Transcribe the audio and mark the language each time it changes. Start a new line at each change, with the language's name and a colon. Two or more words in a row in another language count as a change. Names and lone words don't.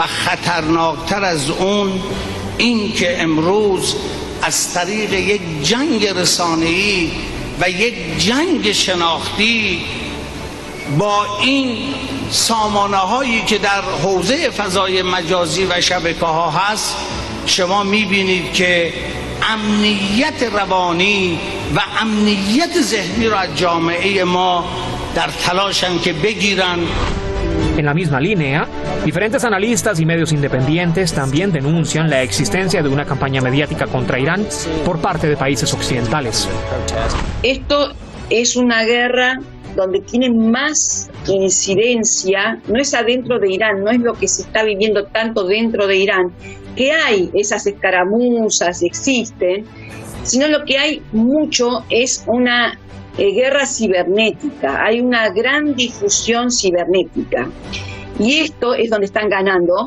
Persian: خطرناکتر از اون این که امروز از طریق یک جنگ رسانه‌ای و یک جنگ شناختی با این سامانه‌هایی که در حوزه فضای مجازی و شبکه‌ها هست شما می‌بینید که امنیت روانی و امنیت ذهنی را از جامعه ما در تلاشن که بگیرن.
Spanish: En la misma línea, diferentes analistas y medios independientes también denuncian la existencia de una campaña mediática contra Irán por parte de países occidentales. Esto es una guerra donde tiene más incidencia, no es adentro de Irán, no es lo que se está viviendo tanto dentro de Irán, que hay esas escaramuzas, existen, sino lo que hay mucho es una guerra cibernética, hay una gran difusión cibernética y esto es donde están ganando.